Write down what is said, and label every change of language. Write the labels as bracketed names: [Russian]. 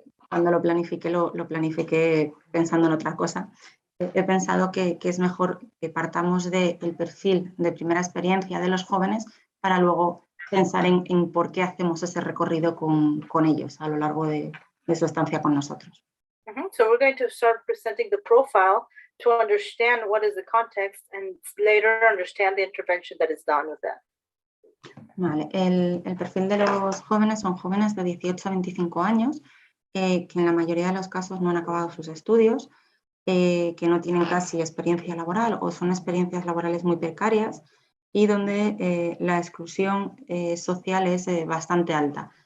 [Spanish] cuando lo planifiqué pensando en otra cosa. He pensado que es mejor que partamos del perfil de primera experiencia de los jóvenes para luego pensar en por qué hacemos ese recorrido con ellos a lo largo de su estancia con nosotros. [English] So we're going to start presenting the profile to understand what is the context and later understand the intervention that is done with that. [Spanish] Vale, el perfil de los jóvenes son jóvenes de 18 a 25 años que en la mayoría de los casos no han acabado sus estudios, que no tienen casi experiencia laboral o son experiencias laborales muy precarias y donde la exclusión social es bastante alta.